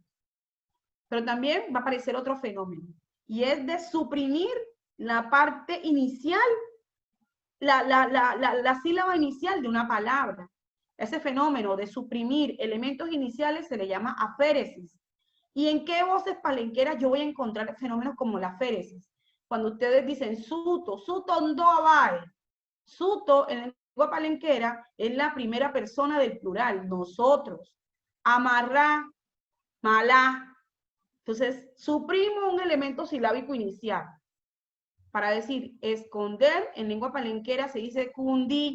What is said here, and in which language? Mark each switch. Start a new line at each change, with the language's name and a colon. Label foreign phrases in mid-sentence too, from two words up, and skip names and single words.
Spanish: Pero también va a aparecer otro fenómeno, y es de suprimir la parte inicial, la sílaba inicial de una palabra. Ese fenómeno de suprimir elementos iniciales se le llama aféresis. ¿Y en qué voces palenqueras yo voy a encontrar fenómenos como la aféresis? Cuando ustedes dicen suto,
Palenquero: suto ndo abae.
Spanish: Suto en lengua palenquera es la primera persona del plural, nosotros. Amarrá, malá. Entonces, suprimo un elemento silábico inicial. Para decir esconder, en lengua palenquera se dice cundí.